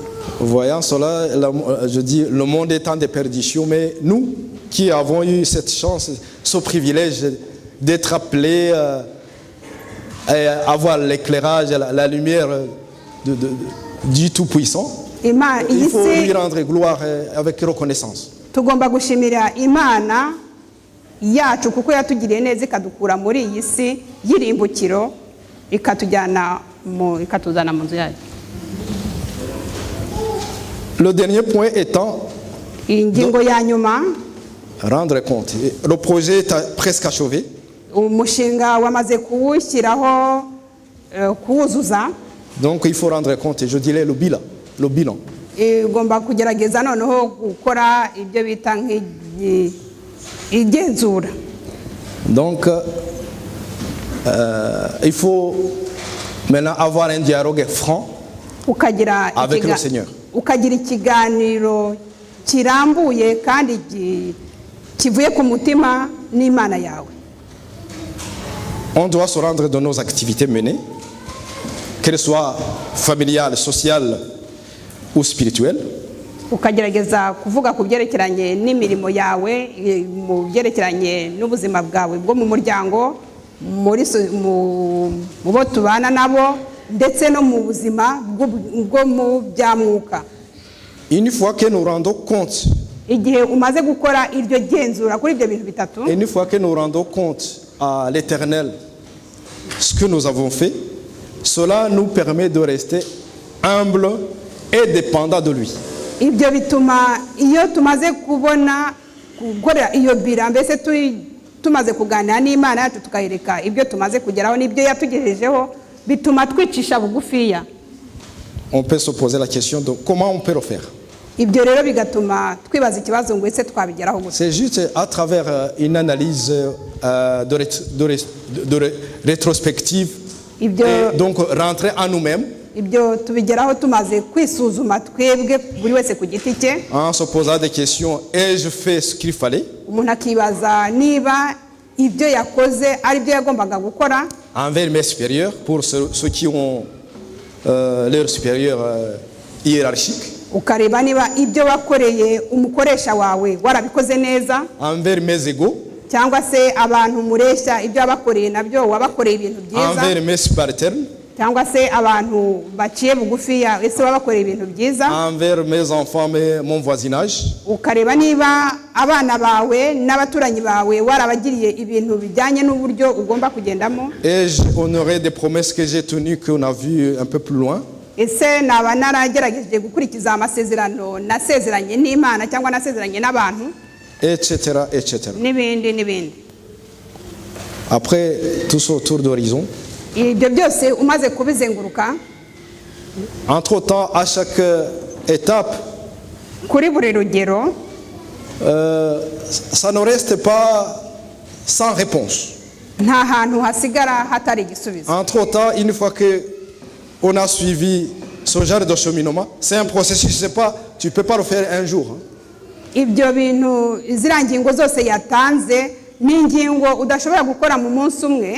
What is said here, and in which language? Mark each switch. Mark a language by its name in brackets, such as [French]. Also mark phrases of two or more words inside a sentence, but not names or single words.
[French] Voyant cela, je dis le monde est en déperdition, mais nous qui avons eu cette chance, ce privilège d'être appelés à avoir l'éclairage, la lumière du Tout-Puissant, il faut lui rendre gloire avec reconnaissance. [Kinyarwanda] Tugomba gushimira Imana yacu kuko yatugiriye neza ikadukura muri iyi si y'irimbukiro ikatuzana mu nzu yayo. [French] Le dernier point étant [Kinyarwanda] ingingo ya nyuma, [French] rendre compte. Le projet est presque achevé. [Kinyarwanda] umushinga wamaze kuwushyiraho kuwuzuza, [French] Donc il faut rendre compte, je dirais le bilan. [Kinyarwanda] igomba kugerageza noneho gukora ibyo bita igenzura. [French] Donc il faut maintenant avoir un dialogue franc avec le Seigneur. [Kinyarwanda] Ukagira ikiganiro kirambuye kandi kivuye ku mutima n'Imana yawe. [French] On doit se rendre dans nos activités menées, qu'elles soient familiales, sociales ou spirituelles. [Kinyarwanda] Ukagerageza kuvuga ku byerekeranye n'imirimo yawe, mu byerekeranye n'ubuzima bwawe bwo mu muryango, mu bo tubana nabo, ndetse no mu buzima bwo mu byamwuka. [French] Une fois que nous rendons compte, [Kinyarwanda] igihe umaze gukora iryo genzura kuri ibyo bintu bitatu, [French] une fois que nous rendons compte à l'Éternel ce que nous avons fait, cela nous permet de rester humble et dépendant de lui. [Kinyarwanda] ibyo bituma iyo tumaze kubona gukora iyo bira, mbese tumaze kuganira n'Imana yacu tukayireka ibyo tumaze kugeraho n'ibyo yatugejejeho, bituma twicisha bugufiya. [French] On peut se poser la question de comment on peut le faire. [Kinyarwanda] Ibyo rero bigatuma twibaza ikibazo ngo ese twabigeraho gute. [French] C'est juste à travers une analyse de rétrospective, et donc rentrer en nous-mêmes, [Kinyarwanda] ibyo tubigeraho tumaze kwisuzuma twebwe buri wese ku giti cye, [French] en se posant des questions, ai-je fait ce qu'il fallait? [Kinyarwanda] umuntu akibaza niba ibyo yakoze ari byo yagombaga gukora [French] envers mes supérieurs, pour ceux qui ont leur supérieur hiérarchique, [Kinyarwanda] ukareba niba ibyo wakoreye umukoresha wawe warabikoze neza, [French] envers mes égaux, [Kinyarwanda] cyangwa se abantu mureshya ibyo wabakoreye nabyo wabakoreye ibintu byiza, [French] envers mes subalternes, [Kinyarwanda] cyangwa se abantu baciye bugufiya ese wabakoreye ibintu byiza, [French] envers mes enfants, mon voisinage, [Kinyarwanda] ukareba niba abana bawe n'abaturanyi bawe warabagiriye ibintu bijyanye n'uburyo ugomba kugendamo, [French] ai-je honoré des promesses que j'ai tenues qu'on a vues un peu plus loin, [Kinyarwanda] ese naba naragerageje gukurikiza amasezerano nasezeranye n'Imana cyangwa nasezeranye n'abantu, [French] etc., etc. [Kinyarwanda] n'ibindi. [French] Après tout ce tour d'horizon, [Kinyarwanda] ibyo byose umaze kubizenguruka, [French] entre-temps, à chaque étape, [Kinyarwanda] kuri buri rugero [French] ça ne reste pas sans réponse. [Kinyarwanda] nta hantu hasigara hatari igisubizo. [French] Entre-temps, une fois qu'on a suivi ce genre de cheminement, c'est un processus, je sais pas, tu ne peux pas le faire un jour. [Kinyarwanda] Ibyo bintu ziriya ngingo zose yatanze ni ingingo udashobora gukora mu munsi umwe.